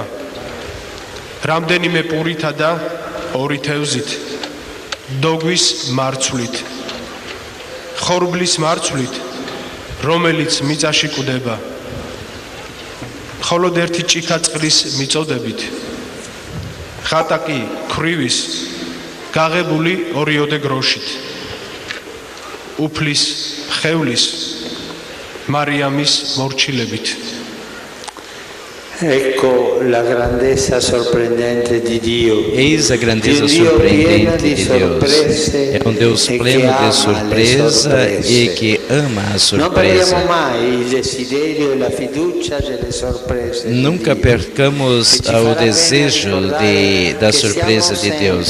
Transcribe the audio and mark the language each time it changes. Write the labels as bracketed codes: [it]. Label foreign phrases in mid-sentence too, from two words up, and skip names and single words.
[ka] რამდენიმე პურითა და 2 თევზით, დოგვის მარცვლით, ხორბლის მარცვლით, რომელიც მიწაში კვდება, მხოლოდ ერთი ჭიქა წყლის მიწოდებით, ხატაკი ქვრივის გაღებული 2 გროშით, უფლის ხევლის მარიამის მორჩილებით. [it] Ecco la grandezza sorprendente di Dio. [pt] Eis a grandeza surpreendente de Deus. É um Deus pleno de surpresa e que ama a surpresa. Nunca percamos o desejo da surpresa de Deus.